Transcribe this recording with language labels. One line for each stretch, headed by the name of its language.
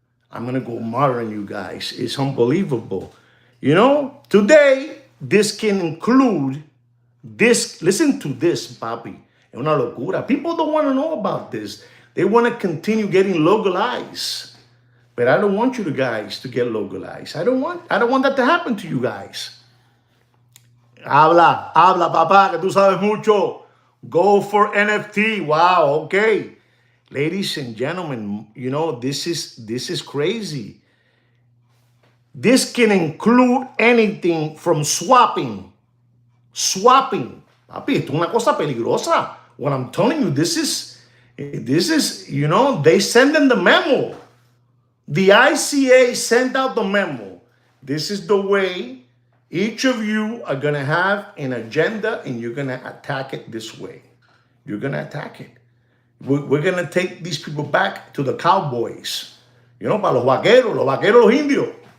English: I'm going to go modern on you guys. It's unbelievable. You know, today, this can include this. Listen to this, papi.
Spanish: Es una locura.
English: People don't want to know about this. They want to continue getting localized. But I don't want you guys to get localized. I don't want that to happen to you guys.
Spanish: Habla, papá, que tú sabes mucho.
English: Go for NFT. Wow, okay. Ladies and gentlemen, you know, this is crazy. This can include anything from swapping. Swapping. Papi,
Spanish: esto es una cosa peligrosa.
English: What I'm telling you, this is, you know, they send them the memo. The ICA sent out the memo. This is the way each of you are going to have an agenda, and you're going to attack it this way. You're going to attack it. We're going to take these people back to the cowboys. You know,
Spanish: para los vaqueros los indios.